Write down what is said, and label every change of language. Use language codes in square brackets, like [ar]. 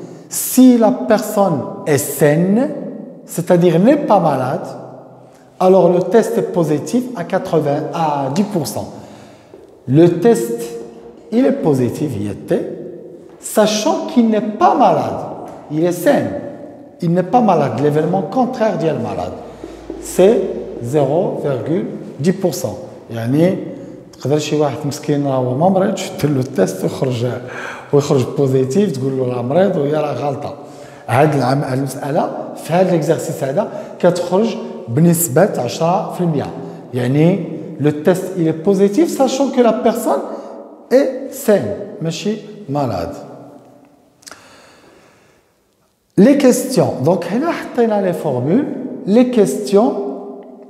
[fr] Si la personne est saine, c'est-à-dire n'est pas malade, alors le test est positif à 10%. Le test il est positif, il était, sachant qu'il n'est pas malade, il est sain, il n'est pas malade, l'événement contraire d'il est malade, c'est 0,10%. [ar] يعني تقدر شي واحد مسكين راهو ما مريضش دير له التيست ويخرج بوزيتيف تقول له راه مريض وهي راه غلطه. هاد المساله في هذا الاكزرسيس هذا كتخرج بنسبه 10%. يعني لو تيست [fr] il est positif sachant que la personne est saine [ar] ماشي [fr] malade. Les questions. Donc, on a les formules. Les questions.